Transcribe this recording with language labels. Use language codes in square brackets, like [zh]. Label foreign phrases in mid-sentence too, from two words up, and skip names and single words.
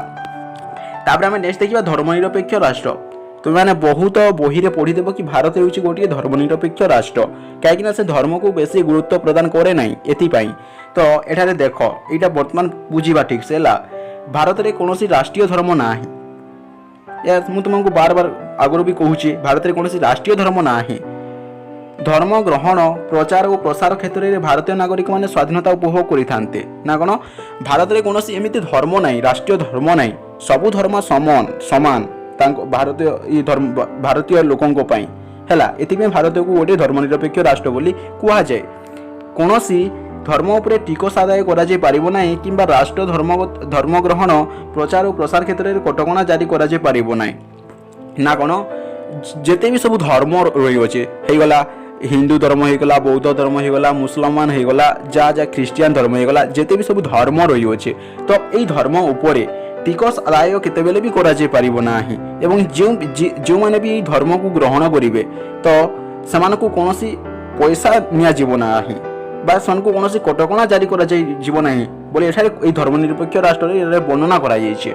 [or] ତାପରେ ଆମେ ନେକ୍ସଟ ଦେଖିବା ଧର୍ମନିରପେକ୍ଷ ରାଷ୍ଟ୍ର। ତୁମେମାନେ ବହୁତ ବହିରେ ପଢ଼ିଦେବ କି ଭାରତ ହେଉଛି ଗୋଟିଏ ଧର୍ମନିରପେକ୍ଷ ରାଷ୍ଟ୍ର, କାହିଁକିନା ସେ ଧର୍ମକୁ ବେଶୀ ଗୁରୁତ୍ୱ ପ୍ରଦାନ କରେ ନାହିଁ। ଏଥିପାଇଁ ତ ଏଠାରେ ଦେଖ ଏଇଟା ବର୍ତ୍ତମାନ ବୁଝିବା ଠିକ୍ ସେ ହେଲା। ଭାରତରେ କୌଣସି ରାଷ୍ଟ୍ରୀୟ ଧର୍ମ ନାହିଁ। ମୁଁ ତୁମକୁ ବାର ଆଗରୁ ବି କହୁଛି ଭାରତରେ କୌଣସି ରାଷ୍ଟ୍ରୀୟ ଧର୍ମ ନାହିଁ। ଧର୍ମ ଗ୍ରହଣ ପ୍ରଚାର ଓ ପ୍ରସାର କ୍ଷେତ୍ରେ ଭାରତୀୟ ନାଗରିକ ମାନେ ସ୍ୱାଧୀନତା ଉପଭୋଗ କରେ ଥାକେ ନା କୋଣ ଭାରତର କୌଶି ଏମିତି ଧର୍ମ ନାଇ ରାଷ୍ଟ୍ରୀୟ ଧର୍ମ ନାଇ ସବୁ ଧର୍ମ ସମାନ ସମାନ ଭାରତୀୟ ଭାରତୀୟ ଲୋକଙ୍କ ପାଇଁ ହେଲା ଏଥିପାଇଁ ଭାରତକୁ ଗୋଟିଏ ଧର୍ମନିରପେକ୍ଷ ରାଷ୍ଟ୍ର ବୋଲି କୁହାଯାଏ। କୌଣସି ଧର୍ମ ଉପରେ ଟିକସ ଆଦାୟ କରାଯାଇ ପାରିବ ନାହିଁ କିମ୍ବା ରାଷ୍ଟ୍ର ଧର୍ମ ଗ୍ରହଣ ପ୍ରଚାର ଓ ପ୍ରସାର କ୍ଷେତ୍ରରେ କଟକଣା ଜାରି କରାଯାଇ ପାରିବ ନାହିଁ ନା କ'ଣ ଯେତେ ବି ସବୁ ଧର୍ମ ରହିଅଛି ହେଇଗଲା ହିନ୍ଦୁ ଧର୍ମ ହେଇଗଲା ବୌଦ୍ଧ ଧର୍ମ ହେଇଗଲା ମୁସଲମାନ ହେଇଗଲା ଯାହା ଖ୍ରୀଷ୍ଟିଆନ ଧର୍ମ ହେଇଗଲା ଯେତେ ବି ସବୁ ଧର୍ମ ରହିଅଛି ତ ଏଇ ଧର୍ମ ଉପରେ ଟିକସ ଆଦାୟ କେତେବେଳେ ବି କରାଯାଇ ପାରିବ ନାହିଁ ଏବଂ ଯେଉଁମାନେ ବି ଏଇ ଧର୍ମକୁ ଗ୍ରହଣ କରିବେ ତ ସେମାନଙ୍କୁ କୌଣସି ପଇସା ନିଆଯିବ ନାହିଁ ବା ସେମାନଙ୍କୁ କୌଣସି କଟକଣା ଜାରି କରାଯିବ ନାହିଁ ବୋଲି ଏଠାରେ ଏଇ ଧର୍ମନିରପେକ୍ଷ ରାଷ୍ଟ୍ରରେ ଏଠାରେ ବର୍ଣ୍ଣନା କରାଯାଇଛି।